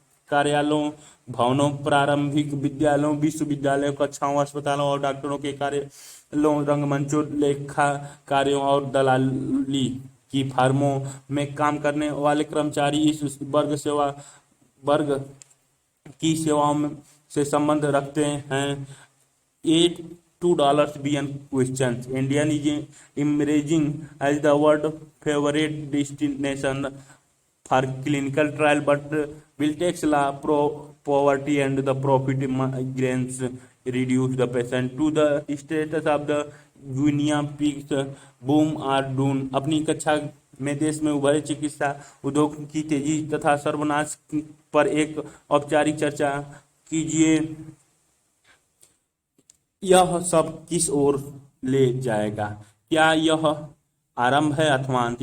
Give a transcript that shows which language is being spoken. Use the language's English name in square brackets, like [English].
[Hindi] कार्यालयों, भवनों, प्रारंभिक विद्यालयों, विश्वविद्यालयों, कक्षाओं, अस्पतालों और डॉक्टरों के कार्यालयों, रंगमंचों, लेखा कार्यों और दलाली की फर्मों में काम करने वाले कर्मचारी इस वर्ग की सेवाओं से संबंध रखते हैं। [English] $2 billion questions. Indian is emerging as the world favorite destination for clinical trial, but will tax law, poverty and the profit migrants reduce the patient to the status of the guinea pigs. Boom or doom. [Hindi] अपनी कक्षा में देश में उभरे चिकित्सा उद्योग की तेजी तथा सर्वनाश पर एक औपचारिक चर्चा कीजिए। यह सब किस ओर ले जाएगा? क्या यह आरंभ है अथवा अंत?